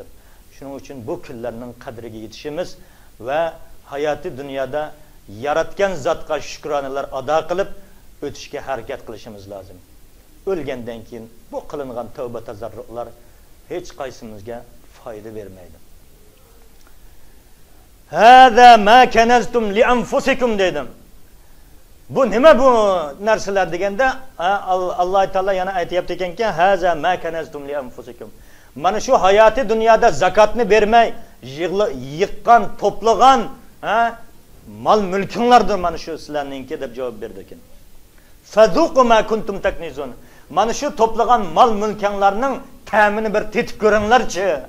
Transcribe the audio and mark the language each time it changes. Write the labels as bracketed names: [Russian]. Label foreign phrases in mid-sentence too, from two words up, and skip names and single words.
[Uzbek] Shuning uchun bu kunlarning qadriga yetishimiz va hayoti dunyoda yaratgan zotga shukronalar ado qilib o'tishga harakat qilishimiz lozim. O'lgandan keyin bu qilingan tavba tazarrular hech qaysimizga foyda bermaydi. [Arabic] هذا ما كنزتم لأنفسكم dedim. [Uzbek] Bu nima bu narsalar deganda Alloh taolo yana aytayapti ekanki, [Arabic] هذا ما كنزتم لأنفسكم. [Uzbek] Mana shu hayoti dunyoda zakotni bermay, yiqqan, to'plagan, mal mulkinglardir mana shu sizlarningki deb javob berdi ekan. [Arabic] فذوقوا ما كنتم تكنزون. [Uzbek] Mana shu to'plagan mal mulkinglarning ta'mini bir tetib ko'ringlarchi.